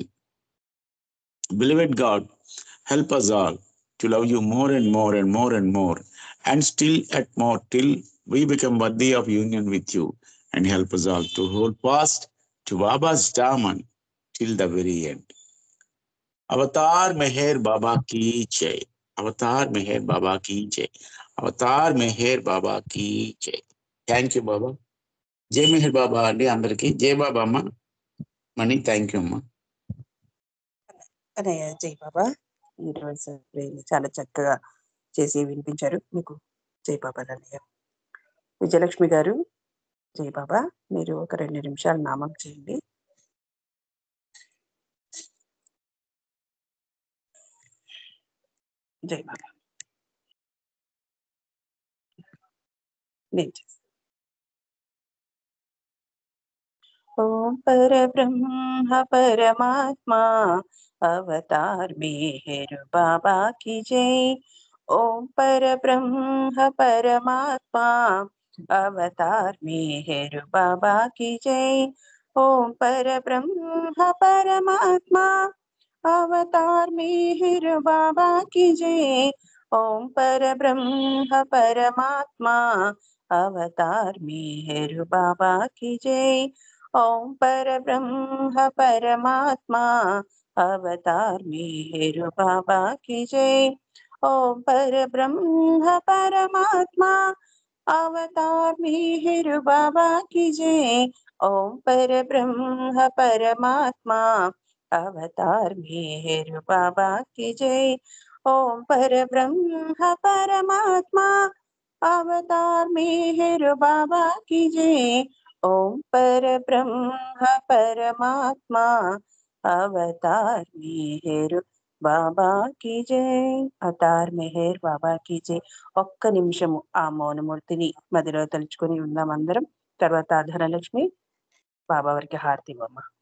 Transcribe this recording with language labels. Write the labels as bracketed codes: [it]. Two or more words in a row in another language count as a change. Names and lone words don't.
[en] Beloved God, help us all to love you more and more and more and more, and still at more till we become worthy of union with you, and help us all to hold fast to Baba's Daman till the very end. [hi] अवतार मेहर बाबा की जय. अवतार मेहर बाबा की जय. अवतार मेहर बाबा की जय. [en] thank you [te] బాబా. జై మెహర్ బాబా అండి అందరికి. జై బాబా అమ్మ. మణి [en] thank you [te] అమ్మా. అన్నయ్య జై బాబా. ఈరోజు చాలా చక్కగా చేసి వినిపించారు. మీకు జై బాబా అన్నయ్య. విజయలక్ష్మి గారు జై బాబా. మీరు ఒక 2 నిమిషాలు నామం చేయండి. జై బాబా. నేను చేస్తాను. [hi] ओम परब्रह्म परमात्मा अवतार मेहर बाबा की जय. ओम परब्रह्म परमात्मा अवतार मेहर बाबा की जय. ओम परब्रह्म परमात्मा अवतार मेहर बाबा की जय. ओम परब्रह्म परमात्मा अवतार मेहर बाबा की जय. ओम परब्रह्म परमात्मा अवतार मेहर बाबा की जय. ओम परब्रह्म परमात्मा अवतार मेहर बाबा की जय. ओम परब्रह्म परमात्मा अवतार मेहर बाबा की जय. ओम परब्रह्म परमात्मा अवतार मेहर बाबा की जय. ओम परब्रह्म परमात्मा अवतार मेहर बाबा की जय. अवतार मेहर बाबा की जय. [te] ఒక్క నిమిషము ఆ మౌనమూర్తిని మదిలో తలుచుకొని ఉందాం అందరం. తర్వాత ధనలక్ష్మి బాబా వారికి హారతి ఇవ్వమ్మ.